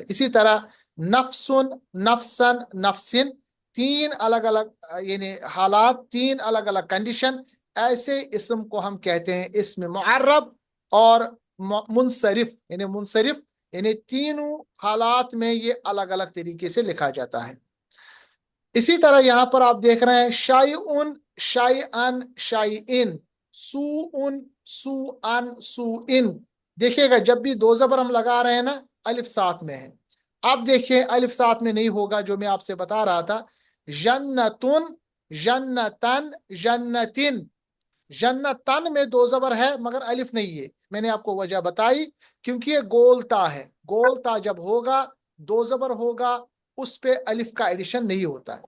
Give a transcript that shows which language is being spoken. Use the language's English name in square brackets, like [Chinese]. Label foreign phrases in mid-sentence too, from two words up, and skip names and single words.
[Urdu] اسی طرح [Arabic] نفسن، نفسن، نفسن، [Urdu] تین الگ الگ یعنی حالات، تین الگ الگ کنڈیشن، ایسے اسم کو ہم کہتے ہیں اسم معرب اور منصرف، یعنی منصرف، یعنی تینوں حالات میں یہ الگ الگ طریقے سے لکھا جاتا ہے۔ اسی طرح یہاں پر آپ دیکھ رہے ہیں [Arabic] شائعن، شائعن، شائعن، سوءن، سوءن، سوءن۔ [Urdu] دیکھیے گا جب بھی دو زبر ہم لگا رہے ہیں نا، الف ساتھ میں ہے۔ اب دیکھیں الف ساتھ میں نہیں ہوگا، جو میں آپ سے بتا رہا تھا، [Arabic] جنتن، جنتن، جنتن۔ [Urdu] جنتن میں دو زبر ہے مگر الف نہیں ہے، میں نے آپ کو وجہ بتائی، کیونکہ یہ گولتا ہے، گولتا جب ہوگا، دو زبر ہوگا، اس پہ الف کا ایڈیشن نہیں ہوتا ہے۔